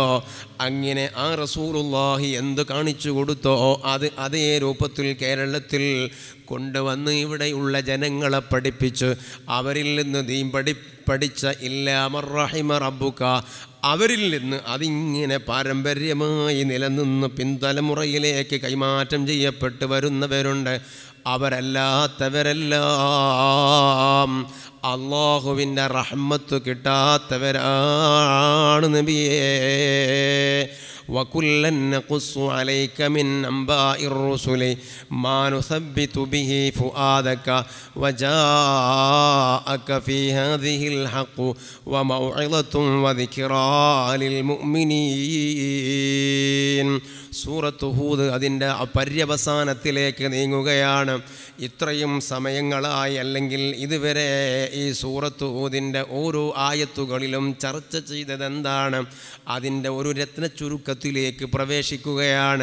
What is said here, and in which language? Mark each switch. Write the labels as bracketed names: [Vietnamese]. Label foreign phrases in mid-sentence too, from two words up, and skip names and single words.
[Malayalam] അങ്ങനെ ആ റസൂലുള്ളാഹി എന്ത് കാണിച്ചു കൊടുത്തോ അത് അതേ രൂപത്തിൽ കേരളത്തിൽ കൊണ്ടുവന്ന് ഇവിടെയുള്ള ജനങ്ങളെ പഠിപ്പിച്ച് അവരിൽ നിന്ന് ദീൻ പഠിച്ച [Arabic] إلا من رحم ربك, [Malayalam] അവരിൽ നിന്ന് അതിങ്ങനെ പാരമ്പര്യമായി നിലനിന്ന് പിൻതലമുറയിലേക്ക് കൈമാറ്റം ചെയ്യപ്പെട്ട് വരുന്നവരുണ്ട്. അവരല്ലാത്തവരെല്ലാം അല്ലാഹുവിൻ്റെ റഹ്മത്ത് കിട്ടാത്തവരാണ് നബിയേ. [Arabic] وَكُلًّا نَّقُصُّ عَلَيْكَ مِنْ أَنبَاءِ الرُّسُلِ مَا نُثَبِّتُ بِهِ فُؤَادَكَ وَجَاءَكَ فِي هَذِهِ الْحَقُّ وَمَوْعِظَةٌ وَذِكْرَى لِلْمُؤْمِنِينَ. [Malayalam] സൂറത്ത് ഹൂദ് അതിൻ്റെ പര്യവസാനത്തിലേക്ക് നീങ്ങുകയാണ്. ഇത്രയും സമയങ്ങളായി അല്ലെങ്കിൽ ഇതുവരെ ഈ സൂറത്ത് ഹൂദിൻ്റെ ഓരോ ആയത്തുകളിലും ചർച്ച ചെയ്തതെന്താണ്? അതിൻ്റെ ഒരു രത്ന ചുരുക്കത്തിലേക്ക് പ്രവേശിക്കുകയാണ്.